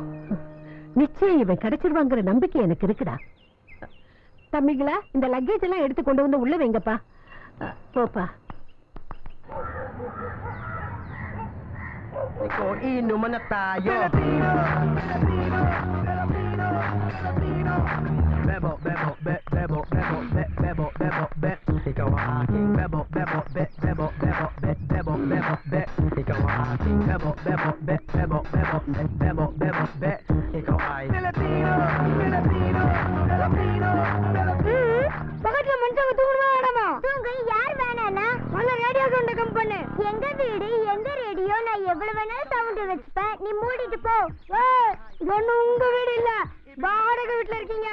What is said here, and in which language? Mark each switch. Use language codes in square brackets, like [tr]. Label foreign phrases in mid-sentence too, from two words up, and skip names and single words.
[ta] நிச்சயம் இவன் கிடைச்சிருவாங்கிற நம்பிக்கை எனக்கு இருக்குடா. தம்பிங்களா, இந்த லக்கேஜ் எல்லாம் எடுத்து கொண்டு வந்து உள்ள வைங்கப்பா. போப்பா. Bebo, bebo, bebo, bebo, bebo, bebo, be. [tl] Ikaw ang aking bebo, bebo, be, bebo, bebo, be, bebo, bebo, be. Ikaw ang aking bebo, bebo, be, bebo, bebo, be, bebo, bebo, be. Ikaw ay Filipino, Filipino, Filipino, Filipino. [ta] பக்கத்துல மனுஷங்க தூங்கணுமா வேணாமா? தூங்க யார் வேணானா? நல்ல [en] radio sound [ta] கம் பண்ணு. எங்க வீடு, எங்க ரேடியோ, நான் எவ்வளவு வேணாலும் சவுண்ட் வச்சுப்பேன். நீ மூடிட்டு போ. இது ஒண்ணும் உங்க வீடு இல்ல, வாடகை வீட்டுல இருக்கீங்க.